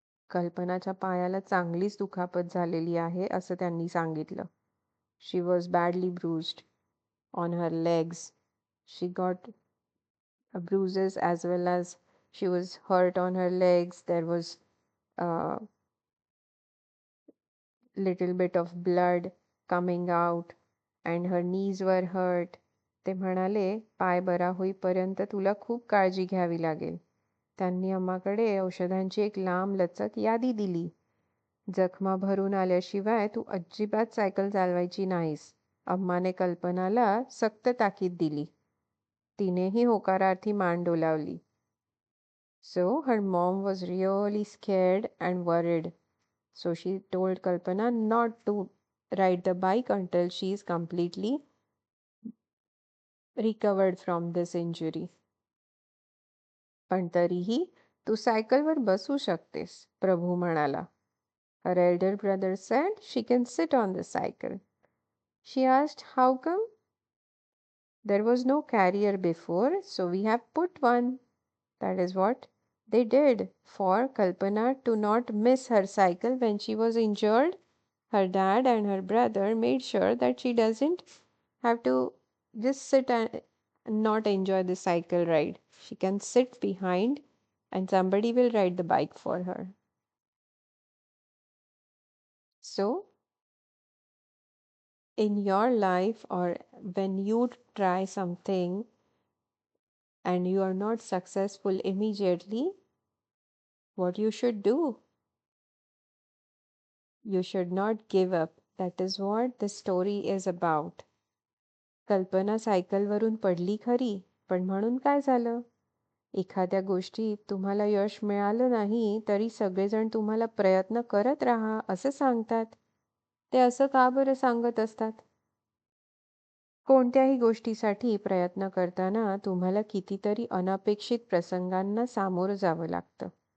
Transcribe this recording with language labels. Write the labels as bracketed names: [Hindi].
[Marathi] कल्पनाच्या पायाला चांगलीच दुखापत झालेली आहे असं त्यांनी सांगितलं. [English] She was badly bruised on her legs. She got bruises as well as She was hurt on her legs. There was a little bit of blood coming out and her knees were hurt. [Marathi] ते म्हणाले, पाय बरा होईपर्यंत तुला खूप काळजी घ्यावी लागेल. त्यांनी अम्माकडे औषधांची एक लांब लचक यादी दिली. जखमा भरून आल्याशिवाय तू अजिबात सायकल चालवायची नाहीस. अम्माने कल्पनाला सक्त ताकीद दिली. तिनेही होकारार्थी मान डोलावली. [English] So her mom was really scared and worried. So she told Kalpana not to ride the bike until she is completely recovered from this injury. [Marathi] पण तरीही तू सायकलवर बसू शकतेस, प्रभू म्हणाला. [English] Her elder brother said she can sit on the cycle. She asked, how come? There was no carrier before, so we have put one. That is what they did. For Kalpana to not miss her cycle when she was injured, her dad and her brother made sure that she doesn't have to just sit and not enjoy the cycle ride. She can sit behind and somebody will ride the bike for her. So, in your life or when you try something and you are not successful immediately, what you should do? You should not give up. That is what the story is about. [Marathi] कल्पना सायकलवरून पडली खरी, पण म्हणून काय झालं? एखाद्या गोष्टीत तुम्हाला यश मिळालं नाही तरी सगळेजण तुम्हाला प्रयत्न करत राहा असं सांगतात. ते असं का बरं सांगत असतात? कोणत्याही गोष्टीसाठी प्रयत्न करताना तुम्हाला कितीतरी अनपेक्षित प्रसंगांना सामोरं जावं लागतं.